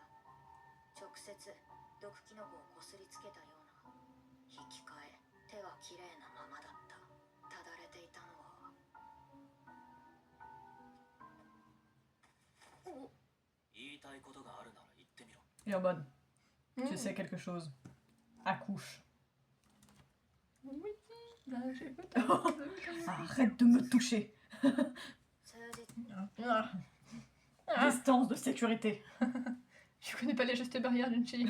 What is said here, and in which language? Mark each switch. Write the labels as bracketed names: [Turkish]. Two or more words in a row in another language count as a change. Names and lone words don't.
[Japanese] 直接毒キノコをこすりつけたような。引き換え手はきれいなままだった。ただれていたのは。お。言いたいことがあるなら言ってみろ。 [French] Et en mode, tu sais quelque chose. Accouche. Oui, là j'ai pas Arrête de me toucher. Distance de sécurité. Je connais pas les gestes barrières d'une fille.